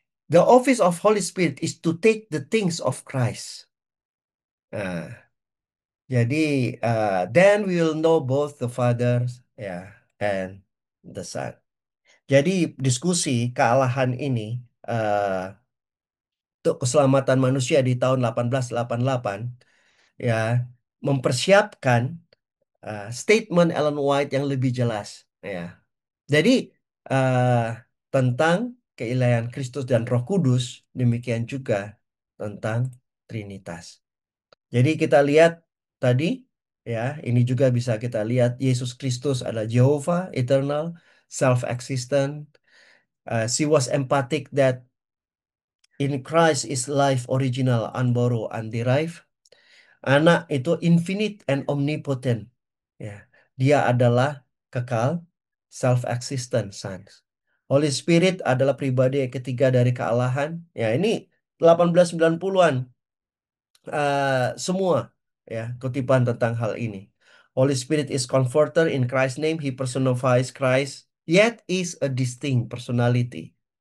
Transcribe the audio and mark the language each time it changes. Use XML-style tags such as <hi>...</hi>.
<en>The office of Holy Spirit is to take the things of Christ.</en> <id>Nah, jadi</id> <en>then we will know both the Father, ya, and the Son.</en> <id>Jadi diskusi kealahan ini untuk keselamatan manusia di tahun 1888 ya mempersiapkan statement Ellen White yang lebih jelas. Ya. Jadi eh, tentang keilahian Kristus dan Roh Kudus, demikian juga tentang Trinitas. Jadi kita lihat tadi, ya, ini juga bisa kita lihat Yesus Kristus adalah Jehovah,</id> <en>eternal, self-existent. She was emphatic that in Christ is life original, unborrowed, underived.</en> <id>Anak itu</id> <en>infinite and omnipotent.</en> <id>Ya, dia adalah kekal, self-existent Son. Holy Spirit adalah pribadi yang ketiga dari kealahan. Ya, ini 1890-an semua ya kutipan tentang hal ini.</id> <en>Holy Spirit is comforter in Christ's name. He personifies Christ, yet is a distinct personality.</en>